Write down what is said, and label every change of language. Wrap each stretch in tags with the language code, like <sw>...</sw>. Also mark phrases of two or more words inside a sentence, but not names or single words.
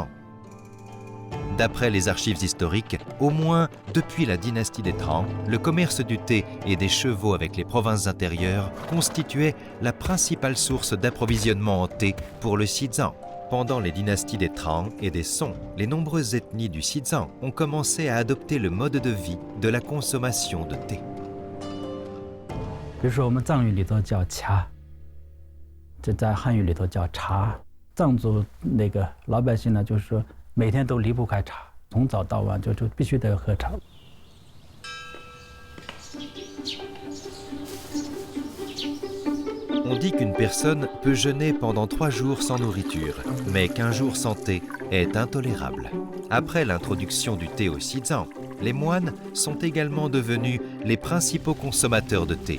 <fr>D'après les archives historiques, au moins depuis la dynastie des Tang, le commerce du thé et des chevaux avec les provinces intérieures constituait la principale source d'approvisionnement en thé pour le Xizang. Pendant les dynasties des Tang et des Song, les nombreuses ethnies du Xizang ont commencé à adopter le mode de vie de la consommation de thé.</fr> <zh>比如说我们藏语里头叫茶，这在汉语里头叫茶。藏族那个老百姓呢，就是说每天都离不开茶，从早到晚就必须得喝茶。</zh> <fr>On dit qu'une personne peut jeûner pendant 3 jours sans nourriture, mais qu'un jour sans thé est intolérable. Après l'introduction du thé au Xizang, les moines sont également devenus les principaux consommateurs de thé.</fr>